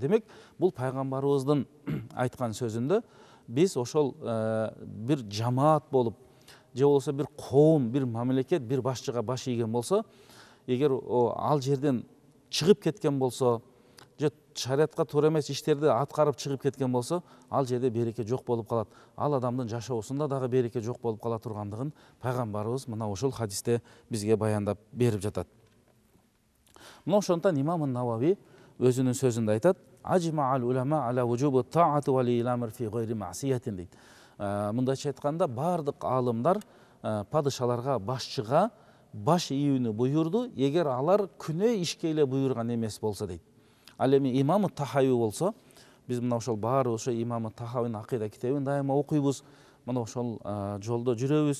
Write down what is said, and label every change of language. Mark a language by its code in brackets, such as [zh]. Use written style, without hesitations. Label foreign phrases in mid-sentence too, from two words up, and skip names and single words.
[ky] Демек, бул пайгамбарыбыздын айткан сөзүндө биз ошол бир жамаат болуп, же болбосо бир коом, бир мамлекет, бир башчыга баш ийген болсо, эгер ал жерден чыгып кеткен болсо, же шариатка туура эмес иштерди аткарып чыгып кеткен болсо, ал жерде береке жок болуп калат. Ал адамдын жашоосунда дагы береке жок болуп кала тургандыгын пайгамбарыбыз мына ошол хадисте бизге баяндап берип жатат. Мына ошондон имам Навави өзүнүн сөзүндө айтат: [ar] "أجمع العلماء على وجوب طاعة ولي الأمر في غير معصية" [ky] дейт. Мындайча айтканда, бардык аалымдар падышаларга, башчыга баш ийүүнү буйурду, эгер алар күнөө ишке эле буйурган эмес болсо дейт. Ал эми имам Тахави болсо, биз мына ошол баары ошо имам Тахавинин акыйда китебин дайыма окуйбуз, мына ошол жолдо жүрөбүз.